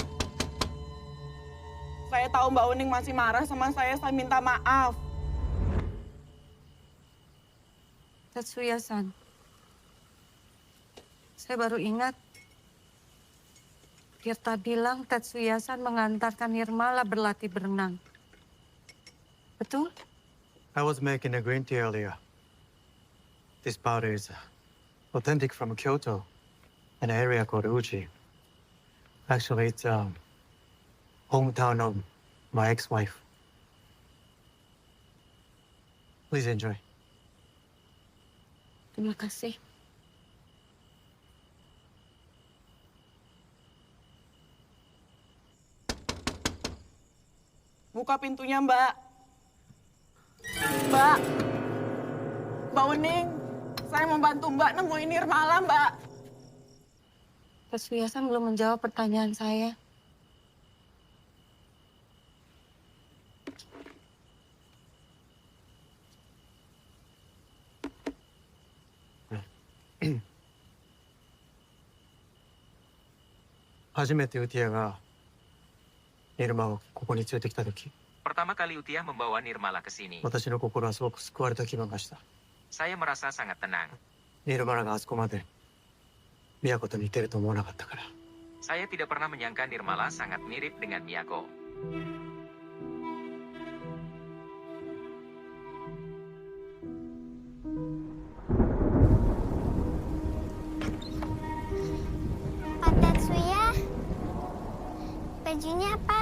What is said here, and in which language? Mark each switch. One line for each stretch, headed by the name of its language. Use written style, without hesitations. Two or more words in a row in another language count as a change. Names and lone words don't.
Indonesian: Saya tahu Mbak Wening masih marah sama saya minta maaf. Tetsuya-san, saya baru ingat Tirta bilang Tetsuya-san mengantarkan Nirmala berlatih berenang. Betul?
English: I was making a green tea earlier. This powder is authentic from Kyoto, an area called Uji. Actually, it's hometown of my ex-wife. Please enjoy.
Indonesian: Terima kasih. Buka pintunya, Mbak. Mbak. Mbak Wening, saya mau bantu Mbak nemuin Nirmala, Mbak. Tetsuya-san belum menjawab pertanyaan saya.
Japanese: 初めてウティアがニルマをここに連れてきた時、
Indonesian: Pertama kali Utia membawa Nirmala ke sini,
Japanese: 私の心はすごく救われた気分がした。
Indonesian: saya merasa sangat tenang.
Japanese: ニルマラがあそこまで都と似てると思わなかったから。
Indonesian: Saya tidak pernah menyangka Nirmala sangat mirip dengan Miyako. Pak Tetsuya, bajunya pas.